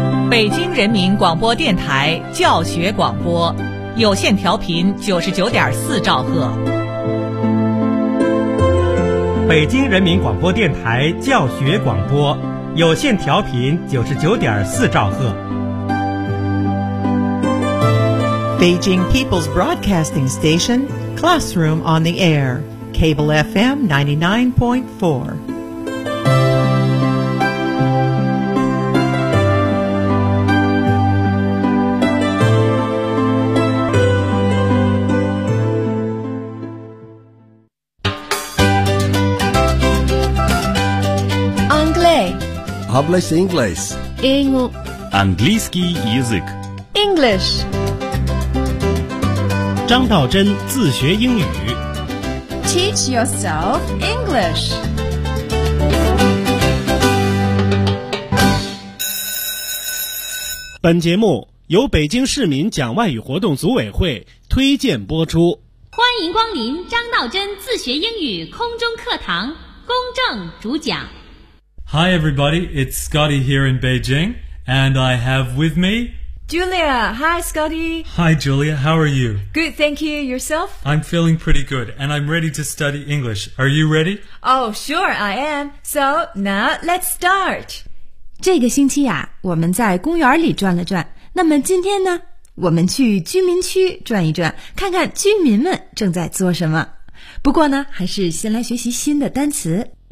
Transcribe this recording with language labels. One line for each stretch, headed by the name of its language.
Chinese: 北京人民广播电台教学广播，有线调频99.4兆赫。北京人民广播电台教学广播，有线调频99.4兆赫。
English: Beijing People's Broadcasting Station, Classroom on the Air, Cable FM 99.4.
French: Anglais.
Spanish: Hablas inglés.
Russian: Английский язык.
English: English.
Chinese: 张道真自学英语
English: Teach yourself English.
Chinese: 本节目由北京市民讲外语活动组委会推荐播出。欢迎光临张道真自学英语空中课堂，公正主讲。
English: Hi everybody, it's Scotty here in Beijing, and I have with meme Julia, hi Scotty. Hi Julia, how are you? Good, thank you. Yourself? I'm feeling pretty good, and I'm ready to study English. Are you ready? Oh, sure, I am. So, now, let's start.
Chinese: 这个星期啊，我们在公园里转了转。那么今天呢，我们去居民区转一转，看看居民们正在做什么。不过呢，还是先来学习新的单词。